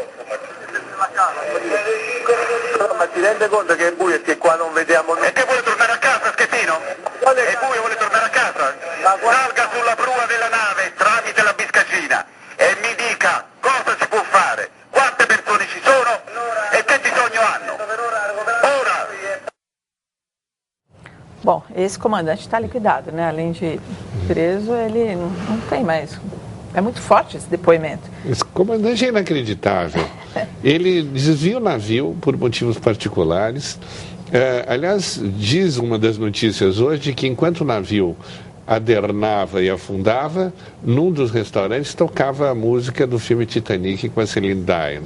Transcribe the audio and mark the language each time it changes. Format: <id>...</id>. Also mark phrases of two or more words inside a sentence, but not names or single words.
<it>Ma ti rende conto che è buio e che qua non vediamo nulla? E che vuole tornare a casa, Schettino? È buio, vuole tornare a casa? Salga sulla prua della nave tramite la biscaggina e mi dica cosa si può fare, quante persone ci sono e che bisogno hanno. Ora!</it> <pt>Bom, esse comandante está liquidado, né? Além de preso, ele não tem mais. É muito forte esse depoimento. Esse comandante é inacreditável. Ele desvia o navio por motivos particulares. Aliás, diz uma das notícias hoje que enquanto o navio adernava e afundava, num dos restaurantes tocava a música do filme Titanic com a Celine Dion.</pt>